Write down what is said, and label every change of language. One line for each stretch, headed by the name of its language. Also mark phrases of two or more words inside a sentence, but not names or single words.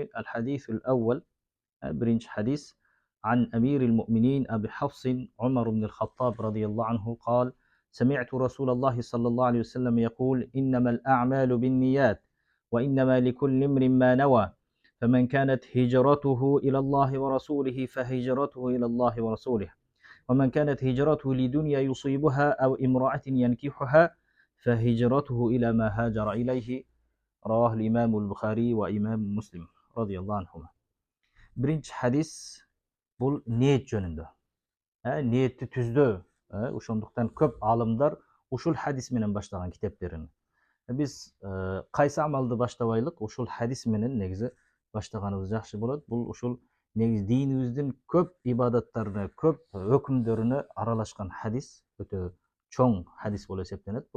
Arabic: الحديث الأول برنج حديث عن أمير المؤمنين أبي حفص عمر بن الخطاب رضي الله عنه قال: سمعت رسول الله صلى الله عليه وسلم يقول: إنما الأعمال بالنيات وإنما لكل امرئ ما نوى، فمن كانت هجرته إلى الله ورسوله فهجرته إلى الله ورسوله، ومن كانت هجرته لدنيا يصيبها أو امرأة ينكحها فهجرته إلى ما هاجر إليه. رواه الإمام البخاري وإمام مسلم رضي الله عنهما.
Turkish: Birinci hadis
Kyrgyz: бұл ниет жөнүндө. Ниетти түздөө. Ошондуктан көп алымдар ушул хадис менен баштаган китептерин. Биз кайсы амалды баштабайлык, ушул хадис менен негизи баштаганыбыз жакшы болот. Бул ушул негизи динибиздин көп ибадаттарына, көп өкүмдөрүнө аралашкан хадис, өтө чоң хадис болуп эсептенет бул.